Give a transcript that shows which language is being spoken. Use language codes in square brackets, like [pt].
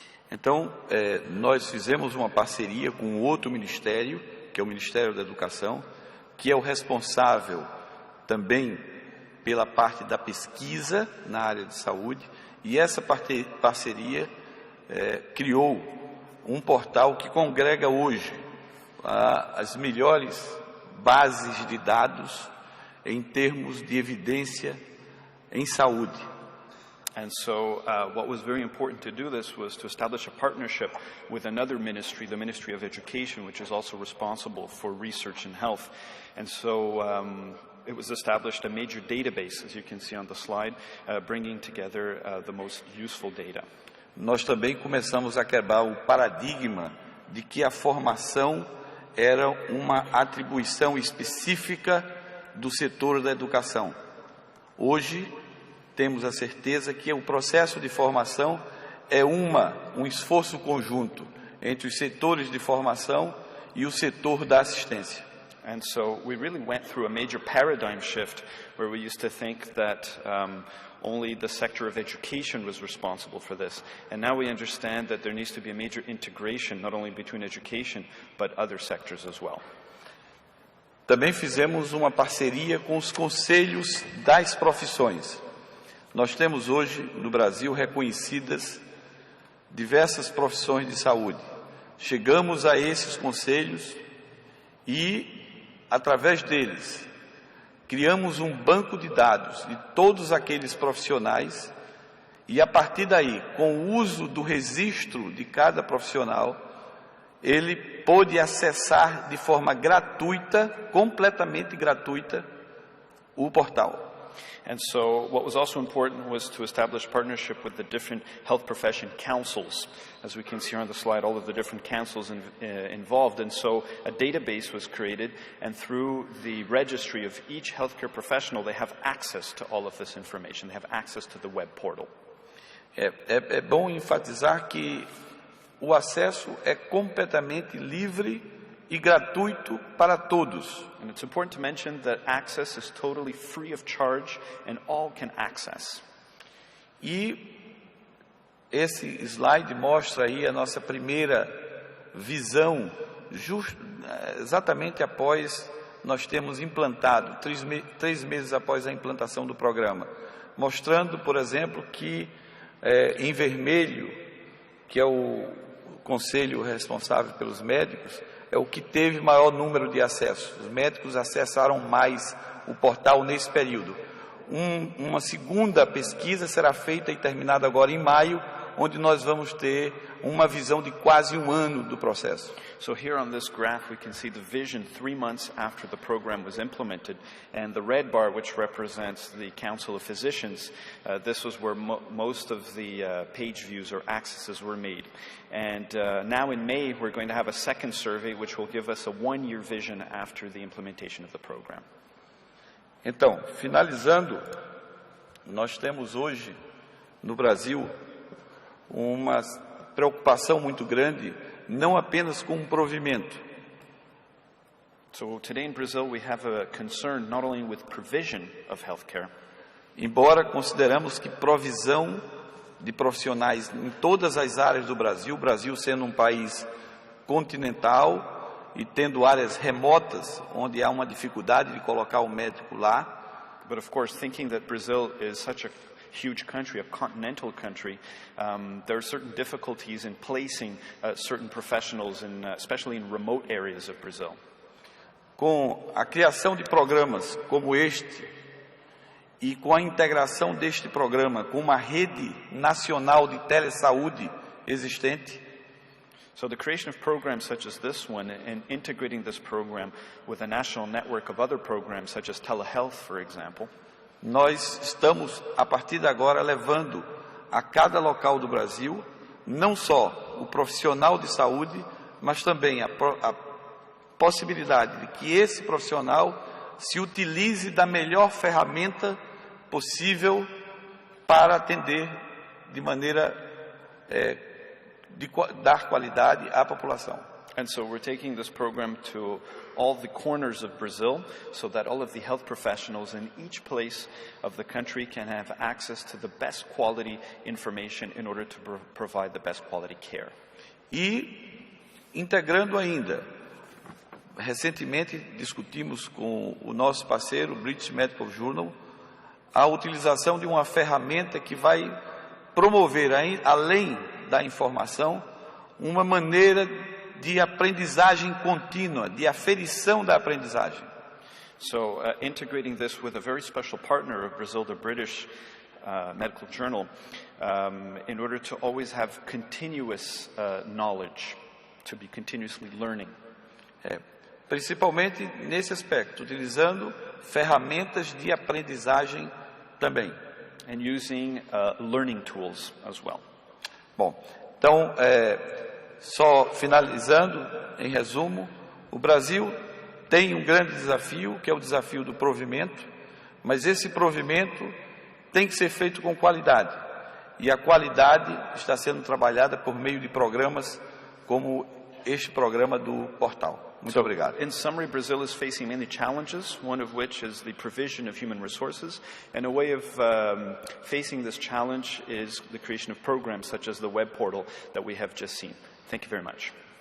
[pt] Então, nós fizemos uma parceria com outro ministério, que é o Ministério da Educação, que é o responsável também pela parte da pesquisa na área de saúde, e essa parceria criou um portal que congrega hoje as melhores bases de dados em termos de evidência em saúde. [en] And so what was very important to do this was to establish a partnership with another ministry, the Ministry of Education, which is also responsible for research in health. And so it was established a major database, as you can see on the slide, bringing together the most useful data. [pt] Nós também começamos a quebrar o paradigma de que a formação era uma atribuição específica do setor da educação. Hoje, temos a certeza que o processo de formação é um esforço conjunto entre os setores de formação e o setor da assistência. [en] And so we really went through a major paradigm shift where we used to think that only the sector of education was responsible for this. And now we understand that there needs to be a major integration, not only between education, but other sectors as well. [pt] Também fizemos uma parceria com os conselhos das profissões. Nós temos hoje no Brasil reconhecidas diversas profissões de saúde. Chegamos a esses conselhos e, através deles, criamos um banco de dados de todos aqueles profissionais e, a partir daí, com o uso do registro de cada profissional, ele pôde acessar de forma gratuita, completamente gratuita, o portal. [en] And so what was also important was to establish partnership with the different health profession councils. As we can see on the slide, all of the different councils involved. And so a database was created, and through the registry of each healthcare professional, they have access to all of this information. They have access to the web portal. [pt] É bom enfatizar que o acesso é completamente livre e gratuito para todos. [en] And it's important to mention that access is totally free of charge and all can access. [pt] E esse slide mostra aí a nossa primeira visão, exatamente após nós termos implantado, 3 meses após a implantação do programa, mostrando, por exemplo, que em vermelho, que é o conselho responsável pelos médicos, é o que teve maior número de acessos. Os médicos acessaram mais o portal nesse período. Uma segunda pesquisa será feita e terminada agora em maio, onde nós vamos ter uma visão de quase um ano do processo. [en] So here on this graph we can see the vision 3 months after the program was implemented, and the red bar, which represents the Council of Physicians, this was where most of the page views or accesses were made. And now in May we're going to have a second survey which will give us a 1-year vision after the implementation of the program. [pt] Então, finalizando, nós temos hoje no Brasil uma preocupação muito grande, não apenas com o provimento. [en] So today in Brazil we have a concern not only with provision of healthcare. [pt] Embora consideramos que provisão de profissionais em todas as áreas do Brasil, o Brasil sendo um país continental e tendo áreas remotas onde há uma dificuldade de colocar o médico lá. [en] But of course, thinking that Brazil is such a huge country, a continental country, there are certain difficulties in placing certain professionals, especially in remote areas of Brazil. [pt] Com a criação de programas como este e com a integração deste programa com uma rede nacional de telesaúde existente, [en] so the creation of programs such as this one and integrating this program with a national network of other programs such as telehealth, for example, [pt] nós estamos, a partir de agora, levando a cada local do Brasil, não só o profissional de saúde, mas também a possibilidade de que esse profissional se utilize da melhor ferramenta possível para atender de maneira de dar qualidade à população. [en] And so we're taking this program to all the corners of Brazil so that all of the health professionals in each place of the country can have access to the best quality information in order to provide the best quality care. [pt] E integrando ainda, recentemente discutimos com o nosso parceiro, o British Medical Journal, a utilização de uma ferramenta que vai promover, além da informação, uma maneira de aprendizagem contínua, de aferição da aprendizagem. [en] So integrating this with a very special partner of Brazil, the British Medical Journal, in order to always have continuous knowledge, to be continuously learning. [pt] Principalmente nesse aspecto, utilizando ferramentas de aprendizagem também. [en] And using learning tools as well. [pt] Bom, então, só finalizando, em resumo, o Brasil tem um grande desafio, que é o desafio do provimento, mas esse provimento tem que ser feito com qualidade. E a qualidade está sendo trabalhada por meio de programas como este programa do portal. Muito obrigado. [en] In summary, Brazil is facing many challenges, one of which is the provision of human resources. And a way of facing this challenge is the creation of programs such as the web portal that we have just seen. Thank you very much.